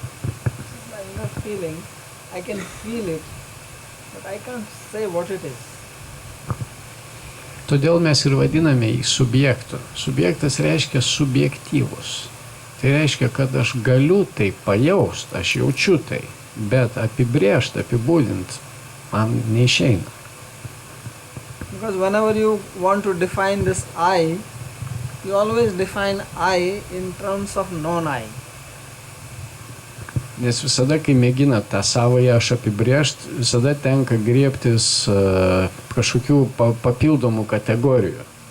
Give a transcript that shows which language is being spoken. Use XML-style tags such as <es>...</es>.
<en>This is my inner feeling. I can feel it, but I can't say what it is.</en> <lt>Todėl mes ir vadiname jį subjektu. Subjektas reiškia subjektyvus. Tai reiškia, kad aš galiu tai pajaust, aš jaučiu tai, bet apibrėžti, apibūdinti man neišeina.</lt> <en>Because whenever you want to define this I, you always define I in terms of non-I.</en> <lt>Nes visada, kai mėgina tą savąjį aš apibrėžti, visada tenka griebtis kažkokių papildomų kategorijų.</lt>